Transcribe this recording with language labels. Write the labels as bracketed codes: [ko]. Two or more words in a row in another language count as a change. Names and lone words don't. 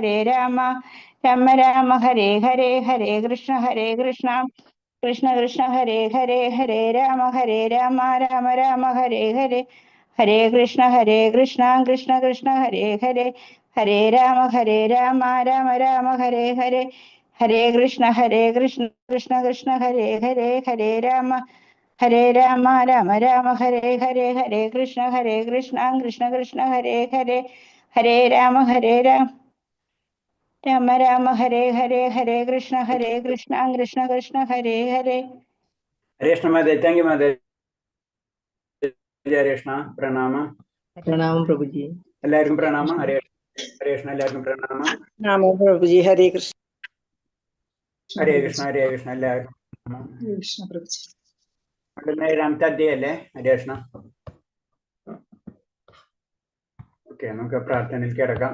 [sa] രാമ ഹരേ ഹരേ, ഹരേ കൃഷ്ണ കൃഷ്ണ ഹരേ ഹരേ, ഹരേ രാമ രാമ ഹരേ ഹരേ, ഹരേ കൃഷ്ണ കൃഷ്ണ ഹരേ ഹരേ, ഹരേ രാമ രാമ ഹരേ ഹരേ, ഹരേ കൃഷ്ണ കൃഷ്ണ ഹരേ ഹരേ, ഹരേ രാമ രാമ ഹരേ ഹരേ, ഹരേ കൃഷ്ണ കൃഷ്ണ ഹരേ ഹരേ, ഹരേ രാമ രാമ ഹരേ ഹരേ, ഹരേ കൃഷ്ണ കൃഷ്ണ ഹരേ ഹരേ. [ml] ഹരേ കൃഷ്ണ മാതേ, [en] thank you [ml] മാതേ. ഹരേ കൃഷ്ണ, പ്രണാമം. പ്രണാമം പ്രഭുജി. എല്ലാവർക്കും പ്രണാമം. ഹരേ കൃഷ്ണ, എല്ലാവർക്കും പ്രണാമം. പ്രണാമം പ്രഭുജി. ഹരേ കൃഷ്ണ. ഹരേ കൃഷ്ണ എല്ലാവർക്കും കൃഷ്ണ പ്രഭുജി. രണ്ടാമത്തെ അധ്യായല്ലേ ഹരേ കൃഷ്ണ? ഓക്കെ, നമുക്ക് പ്രാർത്ഥനയിൽ കിടക്കാം.